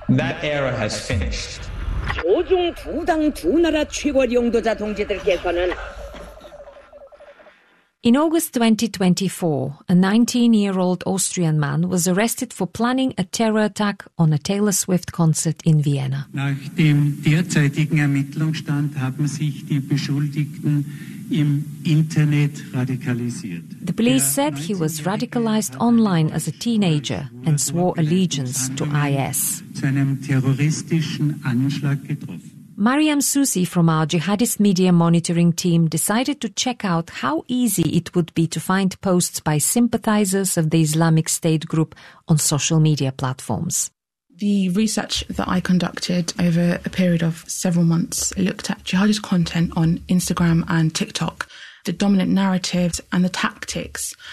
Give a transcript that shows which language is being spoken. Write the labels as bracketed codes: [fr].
[en] That era has finished. In August 2024, a 19-year-old Austrian man was arrested for planning a terror attack on a Taylor Swift concert in Vienna. [de] Nach dem derzeitigen Ermittlungsstand haben sich die Beschuldigten im Internet radikalisiert. [en] The police said he was radicalized online as a teenager and swore allegiance to IS. [de] Zu einem terroristischen Anschlag getroffen. [en] Mariam Susi from our jihadist media monitoring team decided to check out how easy it would be to find posts by sympathizers of the Islamic State group on social media platforms. The research that I conducted over a period of several months looked at jihadist content on Instagram and TikTok, the dominant narratives and the tactics.